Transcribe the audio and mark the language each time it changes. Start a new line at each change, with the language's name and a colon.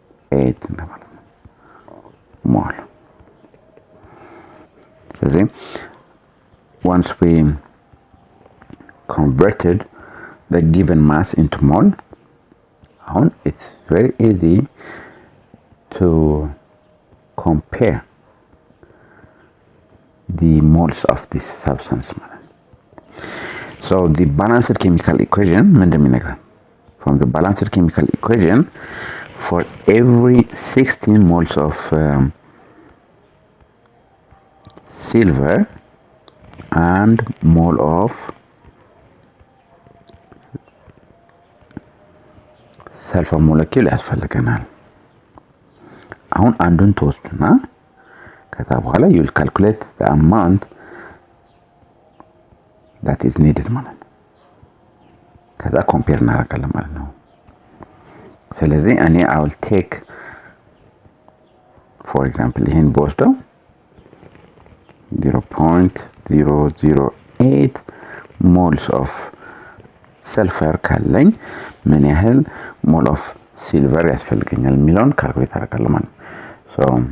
English: 0.008 ማለት ነው ሞል። ስለዚህ once we converted the given mass into mole, now it's very easy to compare the moles of this substance. So the balanced chemical equation from the balanced chemical equation, for every 16 moles of silver and mole of sulfur molecule ያስፈልገናል። አሁን አንዱን ተወስዱና ከዛ በኋላ you will calculate the amount
Amharic: that is needed ማለት ነው ከዛ ኮምፔር እናደርጋለን ማለት ነው ስለዚህ እኔ I will take for example ይሄን በወስደው 0.008 moles of sulfur ካለኝ ምን ያህል ሞል ኦፍ ሲልቨር ያስፈልገኛል የሚለውን ካልኩሌት አደርጋለሁ ማለት ነው so